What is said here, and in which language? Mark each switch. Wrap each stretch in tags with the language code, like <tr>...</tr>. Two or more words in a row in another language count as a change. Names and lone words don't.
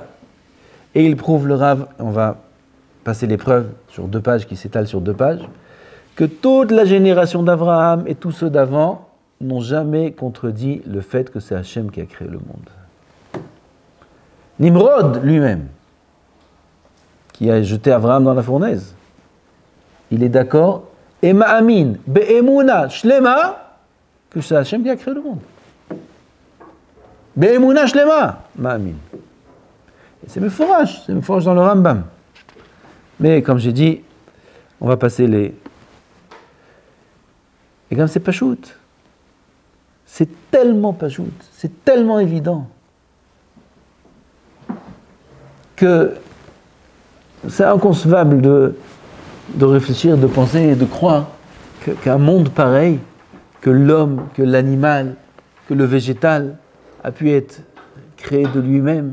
<fr>Et il prouve le Rav, on va passer l'épreuve sur 2 pages, qui s'étale sur 2 pages, que toute la génération d'Abraham et tous ceux d'avant n'ont jamais contredit le fait que c'est Hachem qui a créé le monde. Nimrod lui-même, qui a jeté Abraham dans la fournaise, il est d'accord, et</fr> <he>מאמין באמונה שלמה,</he> <fr>que c'est Hachem qui a créé le monde.</fr> <he>באמונה שלמה מאמין.</he> <fr>Et c'est meforash dans le Rambam. Mais comme j'ai dit, on va passer les... Et comme c'est pachout, c'est tellement pachout, c'est tellement évident que c'est inconcevable de réfléchir, de penser et de croire qu'un monde pareil, que l'homme, que l'animal, que le végétal a pu être créé de lui-même.</fr>